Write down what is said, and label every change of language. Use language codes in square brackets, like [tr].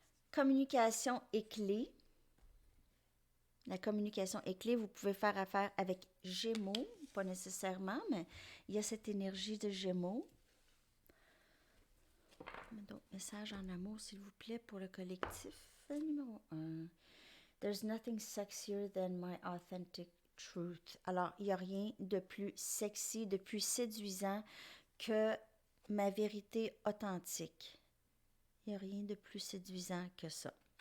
[fr] Communication est clé. La communication est clé. Vous pouvez faire affaire avec Gémeaux, pas nécessairement, mais il y a cette énergie de Gémeaux. Donc, message en amour, s'il vous plaît, pour le collectif numéro 1. [en] There's nothing sexier than my authentic truth. [fr] Alors, il n'y a rien de plus sexy, de plus séduisant que ma vérité authentique. Il n'y a rien de plus séduisant que ça.